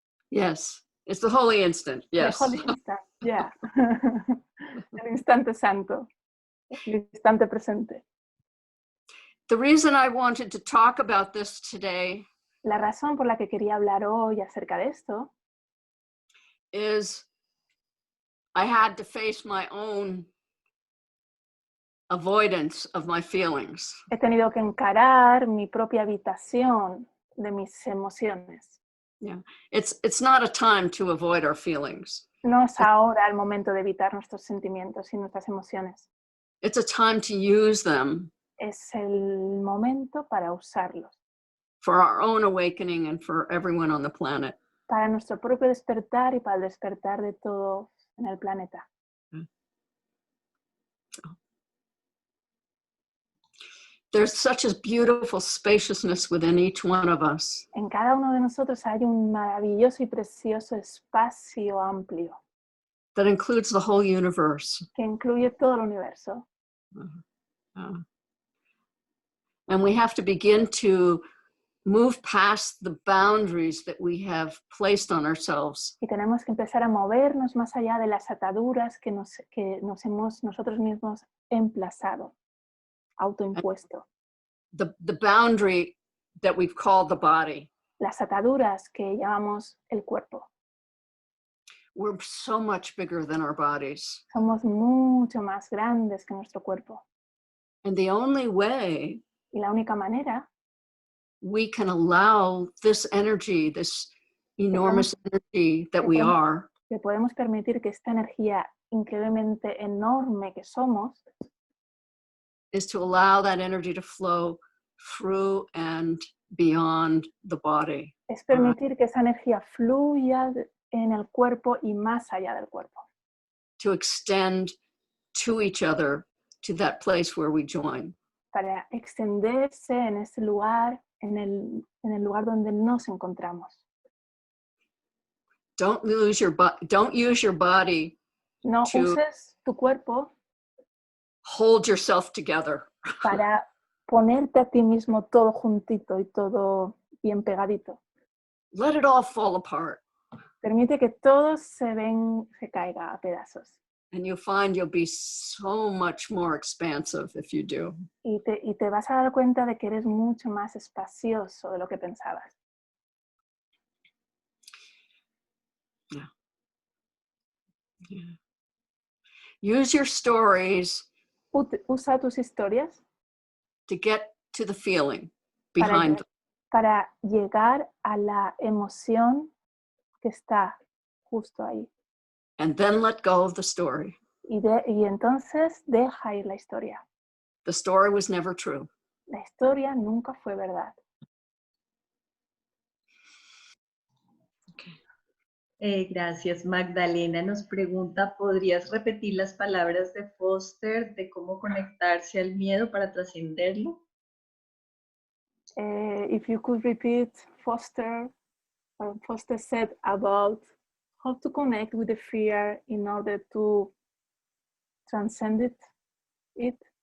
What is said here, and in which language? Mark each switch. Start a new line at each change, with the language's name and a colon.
English: Yes, it's the holy instant. Yes. The holy instant, yeah.
Spanish: El instante santo, el instante presente.
English: The reason I wanted to talk about this today
Spanish: La razón por la que quería hablar hoy acerca de esto
English: is I had to face my own avoidance of my feelings.
Spanish: he tenido que encarar mi propia habitación de mis emociones.
English: Yeah, it's not a time to avoid our feelings.
Spanish: No es ahora el momento de evitar nuestros sentimientos y nuestras emociones.
English: It's a time to use them
Spanish: Es el momento para usarlos,
English: for our own awakening and for everyone on the planet.
Spanish: para nuestro propio despertar y para el despertar de todos en el planeta.
English: There's such a beautiful spaciousness within each one of us.
Spanish: En cada uno de nosotros hay un maravilloso y precioso espacio amplio
English: That includes the whole universe.
Spanish: que incluye todo el universo.
English: And we have to begin to move past the boundaries that we have placed on ourselves.
Spanish: Y tenemos que empezar a movernos más allá de las ataduras que nos hemos nosotros mismos emplazado, autoimpuesto.
English: The boundary that we've called the body.
Spanish: Las ataduras que llamamos el cuerpo.
English: We're so much bigger than our bodies.
Spanish: Somos mucho más grandes que nuestro cuerpo.
English: And the only way
Spanish: Y la única manera
English: we can allow this energy, this enormous energy that we are,
Spanish: que podemos permitir que esta energía increíblemente enorme que somos
English: is to allow that energy to flow through and beyond the body.
Spanish: es permitir que esa energía fluya en el cuerpo y más allá del cuerpo.
English: To extend to each other, to that place where we join.
Spanish: Para extenderse en ese lugar, en el lugar donde nos encontramos.
English: Don't use your body
Spanish: No
English: to
Spanish: uses tu cuerpo
English: hold yourself together.
Spanish: para ponerte a ti mismo todo juntito y todo bien pegadito.
English: Let it all fall apart.
Spanish: Permite que todo se caiga a pedazos.
English: And you'll find you'll be so much more expansive if you do.
Spanish: Y te vas a dar cuenta de que eres mucho más espacioso de lo que pensabas.
English: Yeah. Yeah. Use your stories
Spanish: Usa tus historias
English: to get to the feeling behind them.
Spanish: para llegar a la emoción que está justo ahí.
English: And then let go of the story.
Spanish: Y entonces deja ir la historia.
English: The story was never true.
Spanish: La historia nunca fue verdad. Gracias. Magdalena nos pregunta, ¿podrías repetir las palabras de Foster de cómo conectarse al miedo para trascenderlo?
English: If you could repeat Foster said about how to connect with the fear in order to transcend it.